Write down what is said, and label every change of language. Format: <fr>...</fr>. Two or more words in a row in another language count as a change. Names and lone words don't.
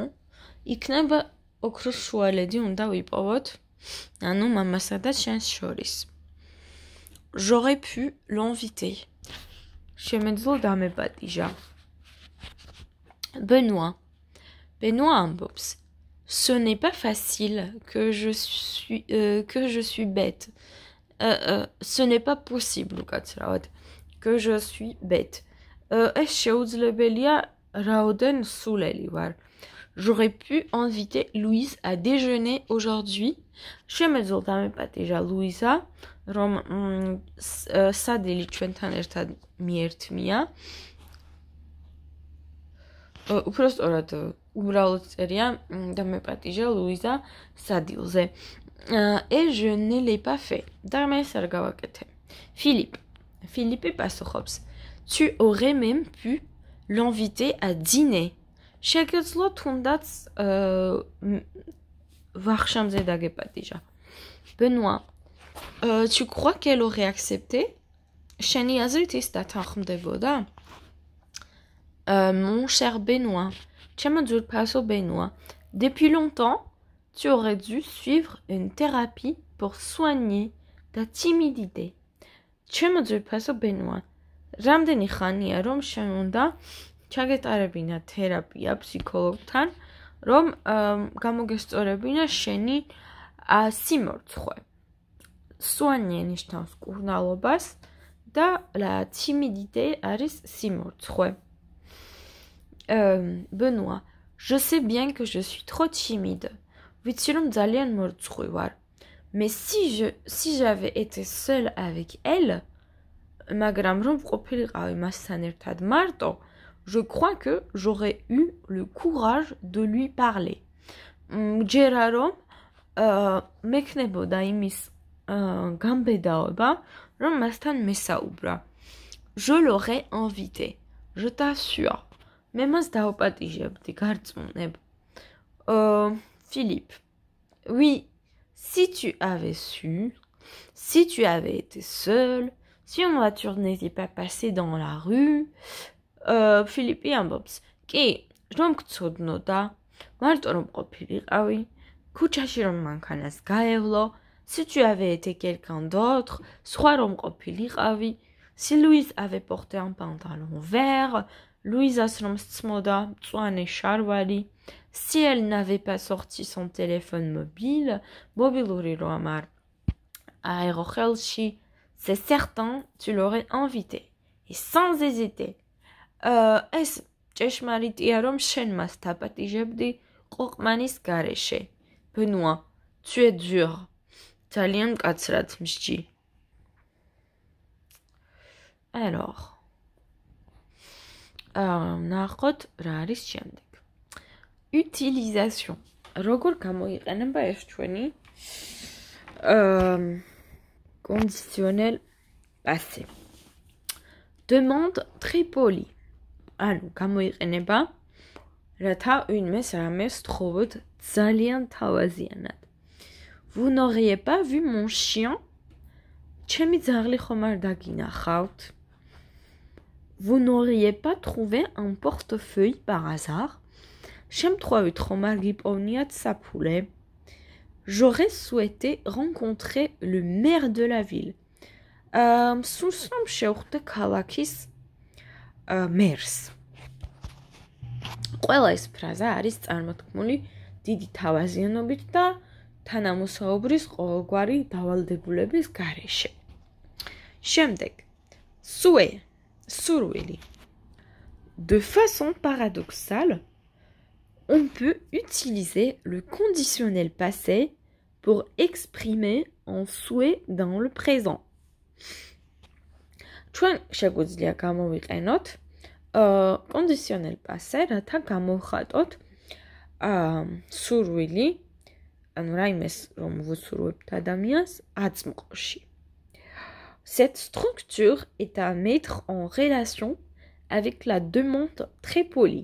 <ka>იქნება ოქროს შუალედი უნდა ვიპოვოთ. ანუ მამასა და შენს შორის.</ka> <fr>J'aurais pu l'inviter.</fr> <ka>შემეძლო დამეპატიჟა. Benoît. Benoît ambops.</ka> <fr>Ce n'est pas facile que je suis bête. Ce n'est pas possible, que je suis bête.</fr> <ka>Es შეუძლებელია რაოდენ სულელი ვარ.</ka> <fr>J'aurais pu inviter Louise à déjeuner aujourd'hui.</fr> <ka>შემეძლო დამეპატიჟა ლუიზა, რომ სადილი ჩვენთან ერთად მიერთმია. უბრალოდ უბრალოდ წერია დამეპატიჟა ლუიზა სადილზე.</ka> <fr>Et je ne l'ai pas fait.</fr> <ka>და მე ეს არ გავაკეთე. Philippe პასუხობს.</ka> <fr>Tu aurais même pu l'inviter à dîner.</fr> <ka>შეგეძლო თუნდაც ვახშამზე დაგეპატიჟა. Benoît.</ka> <fr>Tu crois qu'elle aurait accepté?</fr> <ka>შენი აზრით ის დათანხმდებოდა?</ka> <fr>Mon cher Benoît.</fr> <ka>Ჩემო ძვირფასო Benoît.</ka> <fr>Depuis longtemps, tu aurais dû suivre une thérapie pour soigner ta timidité.</fr> <ka>ჩემო ძვირფასო Benoît. რამდენი ხანია რომ შენ უნდა ჩაგეტარებინა თერაპია ფსიქოლოგთან, რომ გამოგესწორებინა შენი სიმორცხვე. Soigner ნიშნავს კურნალობას და</ka> <fr>la timidité</fr> <ka>არის სიმორცხვე.</ka> <fr>Benoît, je sais bien que je suis trop timide.</fr> <ka>Ვიცი რომ ძალიან მორცხვი ვარ.</ka> <fr>Mais si j'avais été seule avec elle,</fr> <ka>მაგრამ რომ ყოფილიყავი მასთან ერთად მარტო,</ka> <fr>je crois que j'aurais eu le courage de lui parler.</fr> <ka>მჯერა რომ მექნებოდა იმის გამბედაობა, რომ მასთან მესაუბრა.</ka> <fr>Je l'aurais invité. Je t'assure.</fr> <ka>მე მას დავპატიჟებდი, გარწმუნებ. Philippe.</ka> <fr>Oui, si tu avais su, si tu avais été seul, si une voiture n'était pas passée dans la rue, Philippe ambops.</fr> <ka>კი, რომ გწოდნოდა, მარტო რომ ყოფილიყავი, ქუჩაში რომ მანქანას გაევლო,</ka> <fr>si tu avais été quelqu'un d'autre,</fr> <ka>სხვა რომ ყოფილიყავი,</ka> <fr>si Louise avait porté un pantalon vert, Louise</fr> <ka>რომ სწმოდა მწვანე შარვალი,</ka> <fr>si elle n'avait pas sorti son téléphone mobile,</fr> <ka>მობილური რომ არ აეღო ხელში,</ka> <fr>c'est certain, tu l'aurais invité. Et sans hésiter.</fr> <ka>ეს ჭეშმარიტია რომ შენ მას დაპატიჟებდი ყოყმანის გარეშე.</ka> <fr>Benoît, tu es dur.</fr> <ka>ძალიან მკაცრად მსჯი. Alors. ნახოთ რა არის შემდეგ. Utilisation. როგორ გამოიყენება ეს ჩვენი</ka> <fr>conditionnel passé. Demande très polie.</fr> <ka>ანუ გამოიყენება რათა ვინმეს რამეს თხოვოთ ძალიან თავაზიანად.</ka> <fr>Vous n'auriez pas vu mon chien?</fr> <ka>ჩემი ძაღლი ხომ არ დაგინახავთ?</ka> <fr>Vous n'auriez pas trouvé un portefeuille par hasard?</fr> <ka>შემთხვევით ხომ არ გიპოვნიათ საფულე?</ka> <fr>J'aurais souhaité rencontrer le maire de la ville.</fr> <ka>სურს რომ შევხვდე ქალაქის მერს. ყველა ეს ფრაზა არის წარმოთქმული დიდი თავაზიანობით და თანამოსაუბრის ყოველგვარი დავალდებულების გარეშე. შემდეგ.</ka> <fr>Souhait. Surwili. De façon paradoxale, on peut utiliser le conditionnel passé pour exprimer un souhait dans le présent.</fr> <ka>ჩვენ შეგვიძლია გამოვიყენოთ</ka> <fr>conditionnel passé,</fr> <ka>რათა გამოვხატოთ სურვილი, ანუ რაიმეს რომ ვუსურვებთ ადამიანს აწმყოში.</ka> <fr>Cette structure est à mettre en relation avec la demande très polie.</fr>